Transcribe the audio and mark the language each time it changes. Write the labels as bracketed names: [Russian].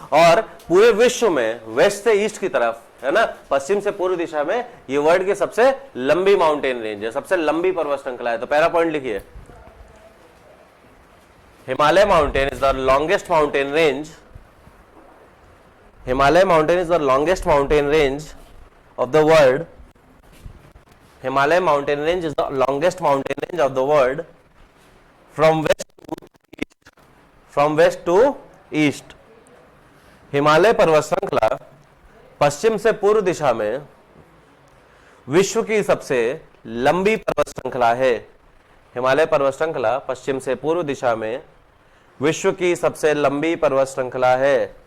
[Hindi] और पूरे विश्व में वेस्ट से ईस्ट की तरफ, है ना, पश्चिम से पूर्व दिशा में ये वर्ल्ड की सबसे लंबी माउंटेन रेंज है, सबसे लंबी पर्वत श्रृंखला है। तो पहला पॉइंट लिखिए, [English] Himalaya mountain is the longest mountain range, Himalaya mountain is the longest mountain range of the world. Himalaya mountain range is the longest mountain range of the world from west to east. From west to east. [Hindi] Himalaya पर्वत श्रृंखला पश्चिम से पूर्व दिशा में विश्व की सबसे लंबी पर्वत श्रृंखला है। हिमालय पर्वत श्रृंखला पश्चिम से पूर्व दिशा में विश्व की सबसे लंबी पर्वत श्रृंखला है।